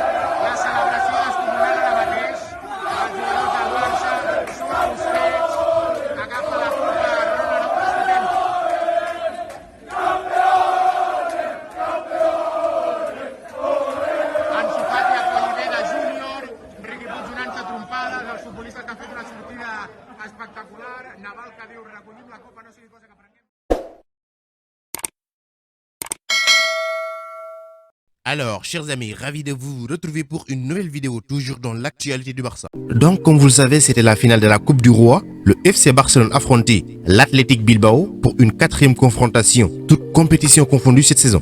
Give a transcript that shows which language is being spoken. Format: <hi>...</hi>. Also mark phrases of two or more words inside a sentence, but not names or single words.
<ca>La celebració descomunal ara mateix. Els jugadors del Barça, surt Busquets, agafa la copa, espectacular, Naval que diu recollim la copa, no sigui cosa que prenguem.</ca> <fr>Alors, chers amis, ravi de vous retrouver pour une nouvelle vidéo, toujours dans l'actualité du Barça. Donc, comme vous le savez, c'était la finale de la Coupe du Roi. Le FC Barcelone affrontait l'Athletic Bilbao pour une 4e confrontation, toute compétition confondue cette saison.</fr>